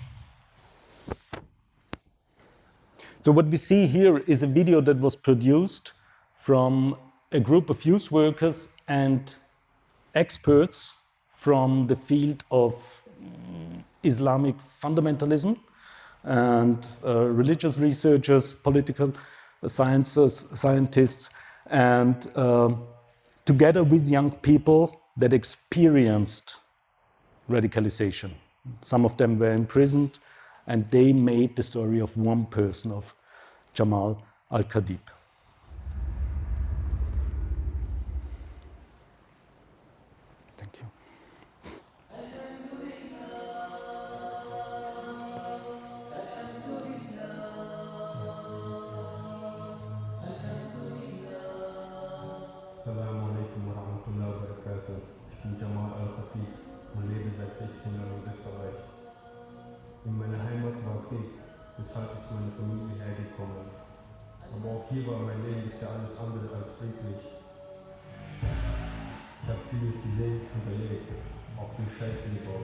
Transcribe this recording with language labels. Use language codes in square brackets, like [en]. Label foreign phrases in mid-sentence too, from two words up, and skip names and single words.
[en] So what we see here is a video that was produced from a group of youth workers and experts from the field of Islamic fundamentalism and religious researchers, political scientists, and together with young people that experienced radicalization. Some of them were imprisoned, and they made the story of one person, of Jamal al-Khatib. Thank you. [ar] السلام عليكم ورحمة الله وبركاته. [de] Ich bin Jamal al-Khatib und lebe seit 16 Jahren in Österreich. In meiner Heimat war Krieg, weshalb ist meine Familie hergekommen. Aber auch hier war mein Leben bisher alles andere als friedlich. Ich habe vieles gesehen und erlebt, auch viel Scheiße gebaut.